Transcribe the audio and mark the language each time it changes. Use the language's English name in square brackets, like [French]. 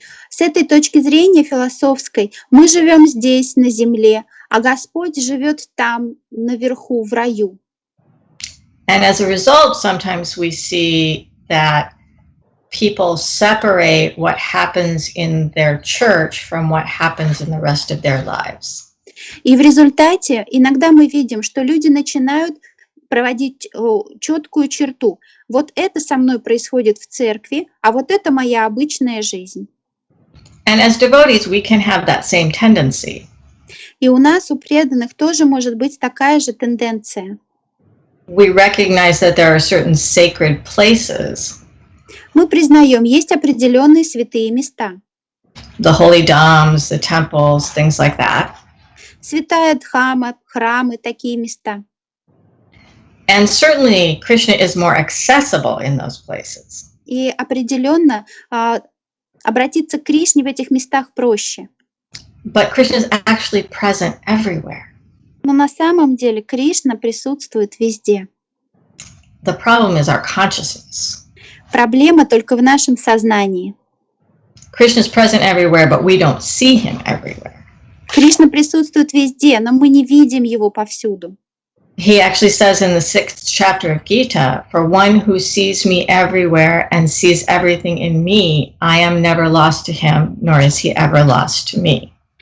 [Russian] С этой точки зрения философской мы живем здесь, на земле, а Господь живет там, наверху, в раю. [English] And as a result, sometimes we see that people separate what happens in their church from what happens in the rest of their lives. [Russian] И в результате иногда мы видим, что люди начинают проводить четкую черту. Вот это со мной происходит в церкви, а вот это моя обычная жизнь. [English] And as devotees, we can have that same tendency. [Russian] И у нас, у преданных, тоже может быть такая же тенденция. [English] We recognize that there are certain sacred places. [Russian] Мы признаем, есть определенные святые места. [English] The holy dhams, the temples, things like that. [Russian] Святая Дхамма, храмы, такие места. [English] And certainly Krishna is more accessible in those places. [Russian] И определенно обратиться к Кришне в этих местах проще. [English] But Krishna is actually present everywhere. [Russian] Но на самом деле Кришна присутствует везде. [English] The problem is our consciousness. [Russian] Проблема только в нашем сознании. [English] Krishna is present everywhere, but we don't see him everywhere. [Russian] Кришна присутствует везде, но мы не видим его повсюду. [English] He actually says in the 6th chapter of Gita, "For one who sees me everywhere and sees everything in me, I am never lost to him, nor is he ever lost to me."